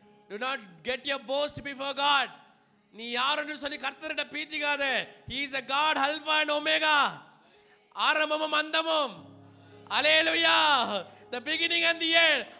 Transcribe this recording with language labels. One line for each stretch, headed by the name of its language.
English: Do not get your boast before God.
Tamil: நீ யாருன்னு சொல்லி கர்த்தர்கிட்ட பீத்திக்காத.
English: He is a God, Alpha and Omega.
Tamil: ஆரம்பமும் அந்தமும்.
English: Hallelujah. The beginning and the end.